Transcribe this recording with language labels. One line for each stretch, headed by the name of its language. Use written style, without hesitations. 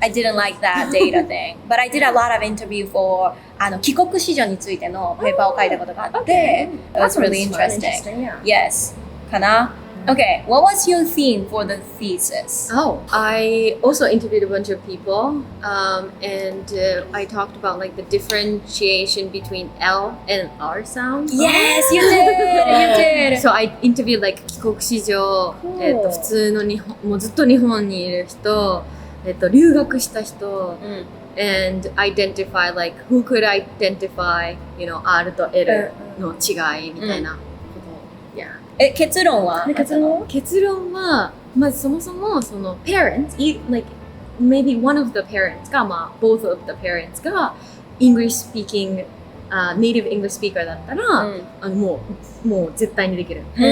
English: I didn't like that data thing. But I did a lot of interview for
Japanese: 帰国子女についてのペーパーを書いたことがあって、
English: it was really interesting. Yes.
Japanese: かな?
English: Okay, what was your theme for the thesis? I also interviewed a bunch of people, and I talked about like the differentiation between L and R sounds. Yes, you did. So I interviewed like
Japanese: 帰国子女、普通の日本、もうずっと日本にいる人、留学した人、
English: and identify like who could identify, you know,
Japanese: R と L の違いみたいなこと。
English: Yeah.
Japanese: 結論は結論はまずそもそもその
English: parents, like maybe one of the parents
Japanese: がまあ
English: both of the parents
Japanese: が
English: English speaking native English speaker
Japanese: だったら、もう絶対にできる。